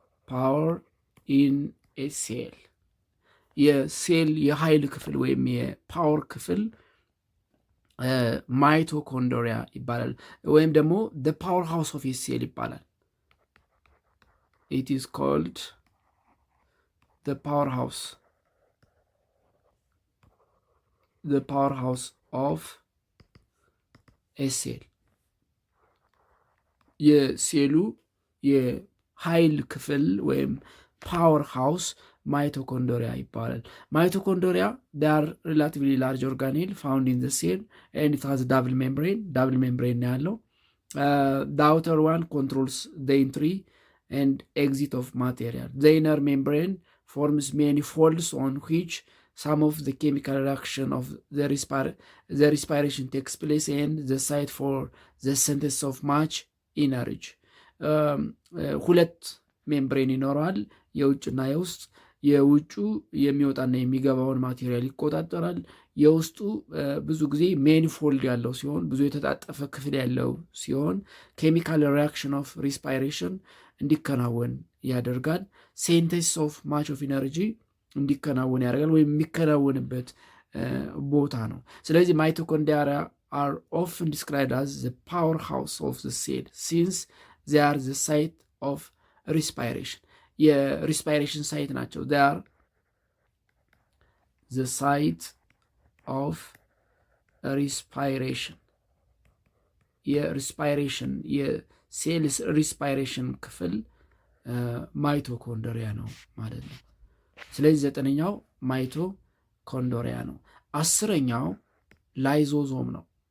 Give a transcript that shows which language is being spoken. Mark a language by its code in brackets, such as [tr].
[en] ፓወር ኢን ኤ ሴል። [am] የሴል የኃይል ክፍል ወይም የፓወር ክፍል ማይቶኮንድሪያ ይባላል። ወይም ደግሞ [en] the power house of a cell [am] ይባላል። [en] it is called the power house the powerhouse of a cell [am] የሴሉ የኃይል ክፍል ወይም ፓወር ሃውስ ማይቶኮንድሪያ ይባላል። [en] ማይቶኮንድሪያ they are relatively large organelle found in the cell and it has double membrane [am] ያለው [en] the outer one controls the entry and exit of material. The inner membrane forms many folds on which some of the chemical reaction of the respiration takes place and the site for the synthesis of much energy. [am] ሁለት ሜምብሬን ይኖረዋል፣ የውጭና የውስጥ። የውጩ የሚወጣና የሚገባውን ማቴሪያል ይቆጣጠራል። የውስጡ ብዙ ጊዜ ሜኒፎልድ ያለው ሲሆን ብዙ የተጣጠፈ ክፍል ያለው ሲሆን [en] ኬሚካል ሪያክሽን ኦፍ ሪስፓይሬሽን [am] እንዲከናወን ያደርጋል። [en] ሴንቴሲስ ኦፍ ማች ኦፍ ኢነርጂ [am] እንዲከናወን ያደርጋል ወይም የሚከናወንበት ቦታ ነው። ስለዚህ [en] ማይቶኮንድሪያ are often described as the powerhouse of the cell since they are the site of respiration. [am] የሪስፓይሬሽን ሳይት ናቸው። [en] they are the site of respiration. [am] የሪስፓይሬሽን የሴልስ ሪስፓይሬሽን ክፍል ማይቶኮንድሪያ ነው ማለት ነው። ስለዚህ 9ኛው ማይቶኮንድሪያ ነው። 10ኛው ላይዞዞም ነው።